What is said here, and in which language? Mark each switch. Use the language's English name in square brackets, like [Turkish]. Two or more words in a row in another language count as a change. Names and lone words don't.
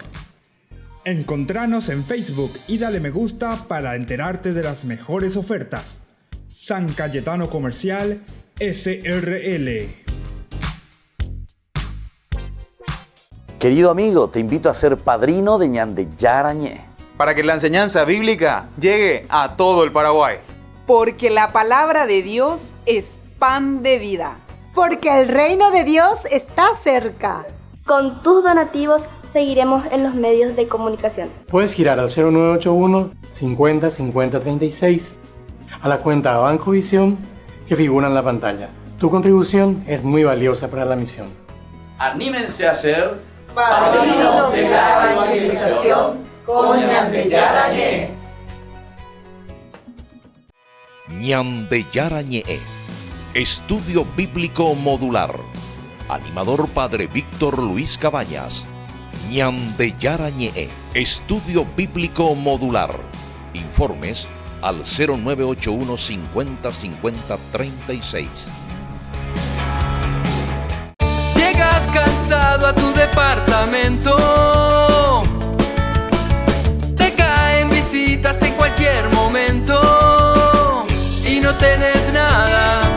[Spanish] Encontranos en Facebook y dale me gusta para enterarte de las mejores ofertas. San Cayetano Comercial SRL. Querido amigo, te invito a ser padrino de ñande yarañé, para que la enseñanza bíblica llegue a todo el Paraguay. Porque la palabra de Dios es pan de vida. Porque el reino de Dios está cerca. Con tus donativos seguiremos en los medios de comunicación. Puedes girar al 0981 50 50 36 a la cuenta Banco Visión que figura en la pantalla. Tu contribución es muy valiosa para la misión. Anímense a ser padrinos de la evangelización con Ñande Yarañé. Ñande Yarañé, Estudio Bíblico Modular. Animador Padre Víctor Luis Cabañas. Ñande Yarañé, Estudio Bíblico Modular. Informes al 0981 50 50 36. Llegas cansado a tu departamento, te caen visitas en cualquier momento y no tenés nada.